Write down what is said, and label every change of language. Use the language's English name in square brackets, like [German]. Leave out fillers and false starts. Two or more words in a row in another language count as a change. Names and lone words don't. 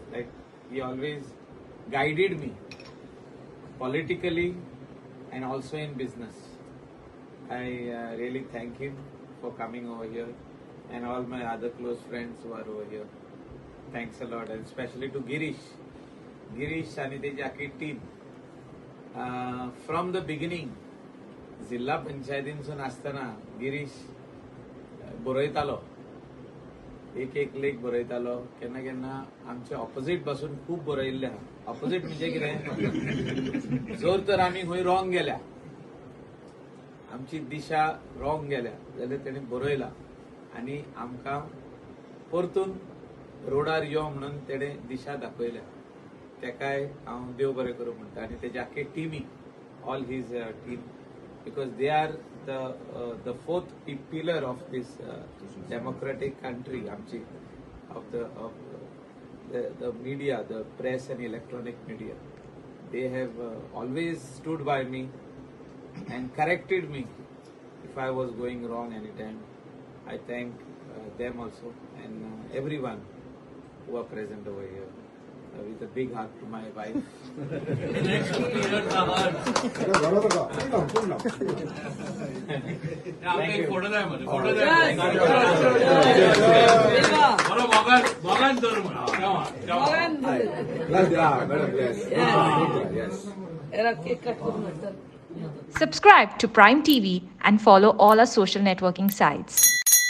[English] Like he always guided me politically and also in business. I really thank him for coming over here and all my other close friends who are over here. Thanks a lot, and especially to Girish and [Konkani] तेजी आखी टीम. [English] From the beginning, [Konkani] जिल्हा पंचायतींसून आसतना गिरीश बरयतालो, एक लेख बरयतालो, केन्ना केन्ना आमचे ऑपोजिट बसून खूब बरयल्ले आहा. ऑपोजिट म्हणजे कितें, जर तर आमी खंय रॉंग गेल्या, आमची दिशा रॉंग गेल्या जाल्यार तेणी बरयला आनी आमकां परतून रोडार यो म्हणून तेणे दिशा दाखयल्या. तेकाय हांव देव बरें करूं म्हणटा आनी तेजे आख्खे टीमीक, [English] all his team, because they are the fourth pillar of this democratic country, amchi, of the media, the press and electronic media. They have always stood by me and corrected me if I was going wrong anytime. I thank them also and everyone who are present over here. With a big hug to my wife. Next 2 years are hard. Thank you. [Konkani] फोटो जाय मध्ये, फोटो [English] Yes. [Konkani] जाय. Viva. बरो मोगान धर म्हणा. Morgan. [English] Yes. [Konkani] Era [English] cake cut [Konkani] करून नंतर. [English] Subscribe to Prime TV and follow all our social networking sites.